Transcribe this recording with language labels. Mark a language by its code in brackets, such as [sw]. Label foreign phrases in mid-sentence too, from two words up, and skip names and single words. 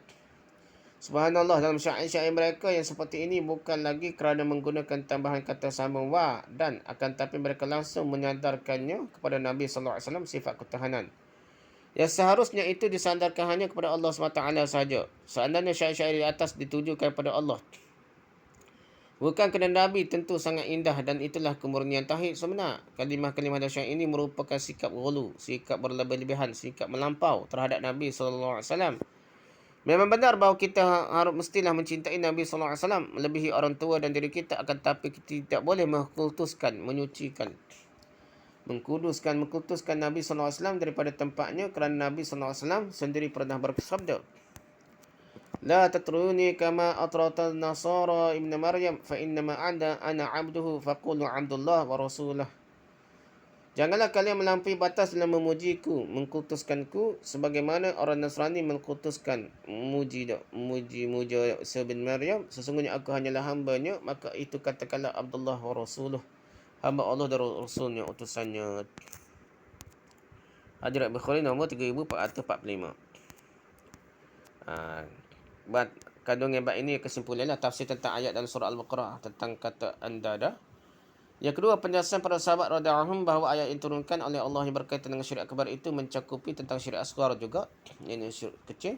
[ms] Subhanallah, dalam syair-syair mereka yang seperti ini bukan lagi kerana menggunakan tambahan kata sama wa dan, akan tapi mereka langsung menyadarkannya kepada Nabi SAW sifat ketahanan. Yang seharusnya itu disandarkan hanya kepada Allah SWT sahaja. Seandainya syair-syair di atas ditujukan kepada Allah, bukan kepada Nabi, tentu sangat indah dan itulah kemurnian tauhid sebenar. Kalimah-kalimah dahsyat ini merupakan sikap ghulu, sikap berlebih-lebihan, sikap melampau terhadap Nabi SAW. Memang benar bahawa kita harus mestilah mencintai Nabi SAW melebihi orang tua dan diri kita, akan tapi kita tidak boleh mengkultuskan Nabi SAW daripada tempatnya, kerana Nabi SAW sendiri pernah bersabda, [ar] لا تطروني كما أطرت النصارى ابن مريم فإنما أنا عبده فقولوا عبد الله ورسوله. [ms] Janganlah kalian melampaui batas dalam memujiku, mengkultuskanku sebagaimana orang Nasrani mengkultuskan muja Isa bin Maryam. Sesungguhnya aku hanyalah hambanya, maka itu katakanlah [ar] عبد الله ورسوله, [ms] hamba Allah dan Rasulnya, utusannya. Hadirat Bukhari nombor 3445. Kandungan bab ini kesimpulannya tafsir tentang ayat dalam surah Al-Baqarah tentang kata andada. Yang kedua, penjelasan para sahabat [ar] رضي الله عنهم [ms] bahawa ayat yang diturunkan oleh Allah yang berkaitan dengan syirik akbar itu mencakupi tentang syirik asghar juga, ini syirik kecil.